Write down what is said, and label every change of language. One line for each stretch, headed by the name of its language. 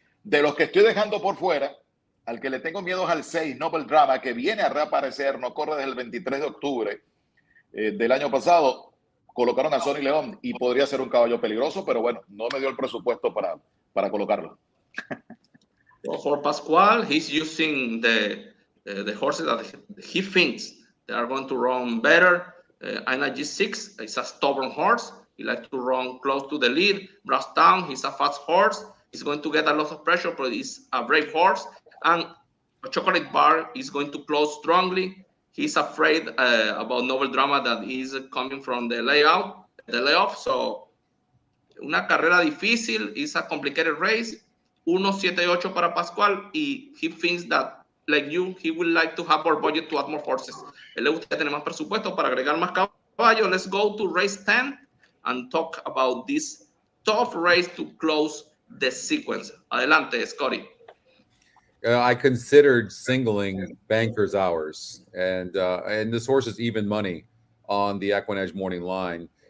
Spanish: De los que estoy dejando por fuera, al que le tengo miedo es al 6 Noble Drama, que viene a reaparecer, no corre desde el 23 de octubre del año pasado. Colocaron a Sonny León y podría ser un caballo peligroso, pero bueno, no me dio el presupuesto para colocarlo.
English: Well, for Pascual, he's using the horses that he thinks they are going to run better. Aina G6 is a stubborn horse. He likes to run close to the lead. Brasstown, he's a fast horse. He's going to get a lot of pressure, but he's a brave horse. And Chocolate Bar is going to close strongly. He's afraid about Noble Drama that is coming from the layoff. So,
Spanish: una carrera difícil.
English: It's a complicated race. 1-7-8
Spanish: para Pascual. Y
English: he thinks that, like you, he would like to have more budget to add more horses.
Spanish: Él le gusta tener más presupuesto para agregar más caballos.
English: Let's go to race 10 and talk about this tough race to close the sequence.
Spanish: Adelante, Scotty.
English: I considered singling Banker's Hours, and this horse is even money on the EquinEdge morning line.